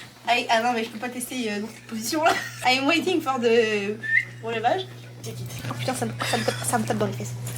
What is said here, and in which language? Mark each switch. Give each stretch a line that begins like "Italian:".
French: Ah non mais je peux pas tester dans cette position là.
English: I'm waiting for the relevage.
French: Oh putain ça me tape dans les fesses.